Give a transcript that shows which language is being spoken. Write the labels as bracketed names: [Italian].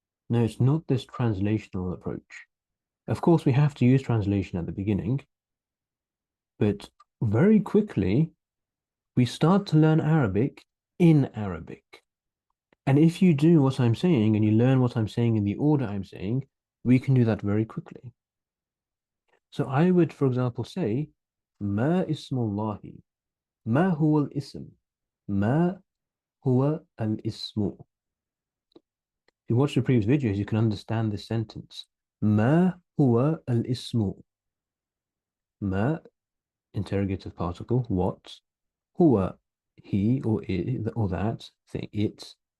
[English] No, it's not this translational approach. Of course, we have to use translation at the beginning, but very quickly we start to learn Arabic in Arabic. And if you do what I'm saying and you learn what I'm saying in the order I'm saying, we can do that very quickly. So I would, for example, say, [Arabic] ما اسم الله ما هو الاسم ما هو الاسم. [English] If you watch the previous videos, you can understand this sentence. [Arabic] ما هو الاسم. ما, [English] interrogative particle, what? [Arabic] هو, [English] he or it, or that thing, it.